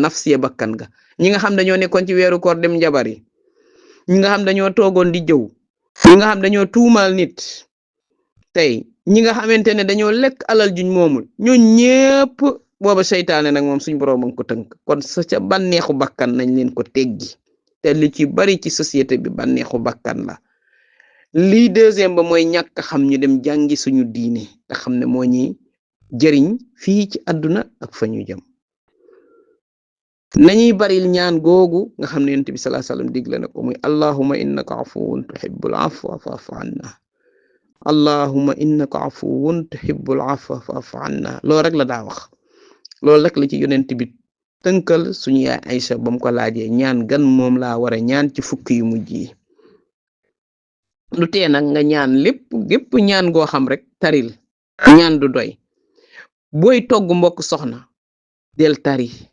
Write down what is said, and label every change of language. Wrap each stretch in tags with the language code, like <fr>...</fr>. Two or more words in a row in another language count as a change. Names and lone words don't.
<wo>nafsiya bakkan nga ñi nga xam dañoo nekkoon ci weeru koor dem njabar yi ñi nga xam dañoo toogoon di jëw ñi nga xam dañoo tuumaal nit tey ñi nga xamante ne dañoo lekk alal juñ moomul ñoo ñépp booba seytaane nag moom suñ boroom a ngi ko tënk kon sa ca bànneexu bakkan nañ leen ko teggi te li ci bari ci société bi bànneexu bakkan la lii deuxième ba mooy ñàkk xam ñu dem jàngi suñu diine te xam ne moo ñi jëriñ fii ci àdduna ak fa ñu jëm nañuy baril ñaan googu nga xam ne yonent bi</wo> <ar>صلى الله عليه وسلم</ar> <wo>digle na ko muy</wo> <ar>اللهم إنك عفو تحب العفو فاعف عنا اللهم إنك عفو تحب العفو فاعف عنا</ar> <wo>loolu rek la daa wax loolu rek la ci yonent bi tënkal suñu yaay Aïcha ba mu ko laajee ñaan gan moom laa war a ñaan ci fukki yu mujj yi lu tee nag nga ñaan gépp ñaan goo xam rek taril ñaan du doy booy togg mbokk soxna del tari</wo>